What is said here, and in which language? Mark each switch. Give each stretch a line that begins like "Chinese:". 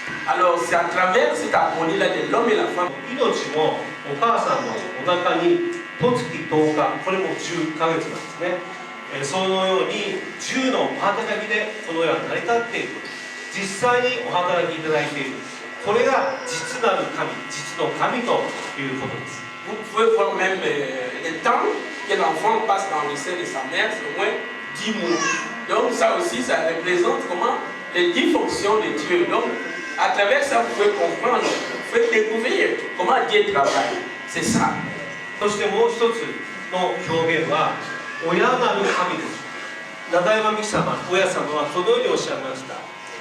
French: Alors c'est à travers cette harmonie-là de l'homme et la femme.
Japanese: 命もお母さんのお腹に十月10日、これも10ヶ月なんですね。そのように10のお働きでこの世は成り立っている。実際にお働きいただいている。これが実なる神、実の神ということです。
French: Vous pouvez voir même le temps que l'enfant passe dans le sein de sa mère, c'est au moins 10 mois. Donc ça aussi, ça représente comment les 10 fonctions de Dieu. Donc à travers ça, vous pouvez comprendre, vous pouvez découvrir comment Dieu travaille. C'est ça.
Japanese: そしてもう一つの表現は親なる神です。中山美紀様、親様はこのようにおっしゃいました。